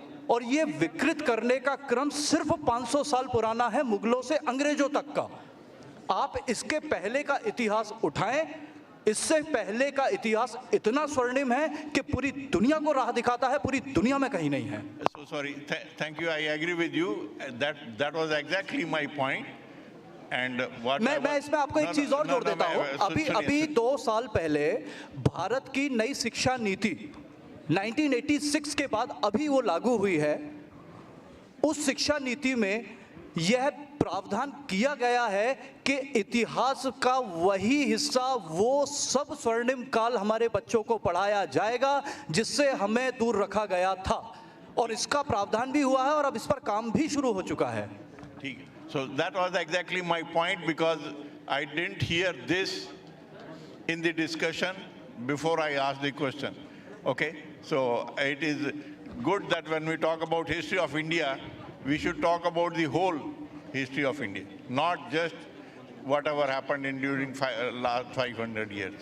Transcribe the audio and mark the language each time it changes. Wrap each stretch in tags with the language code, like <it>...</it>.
<hi>और ये विकृत करने का क्रम सिर्फ 500 साल पुराना है, मुगलों से अंग्रेजों तक का। आप इसके पहले का इतिहास उठाएं, इससे पहले का इतिहास इतना स्वर्णिम है कि पूरी दुनिया को राह दिखाता है, पूरी दुनिया में कहीं नहीं है।</hi> <en>So sorry, thank you, I agree with you, that was exactly my point. And what</en> <hi>मैं इसमें आपको एक चीज और जोड़ देता हूँ। अभी 2 साल पहले भारत की नई शिक्षा नीति 1986 के बाद अभी वो लागू हुई है। उस शिक्षा नीति में यह प्रावधान किया गया है कि इतिहास का वही हिस्सा, वो सब स्वर्णिम काल हमारे बच्चों को पढ़ाया जाएगा जिससे हमें दूर रखा गया था, और इसका प्रावधान भी हुआ है और अब इस पर काम भी शुरू हो चुका है। ठीक है।</hi> <en>So that was exactly my point, because I didn't hear this in the discussion before I asked the question. Okay, so it is good that when we talk about history of India, we should talk about the whole history of India, not just whatever happened during last 500 years.</en>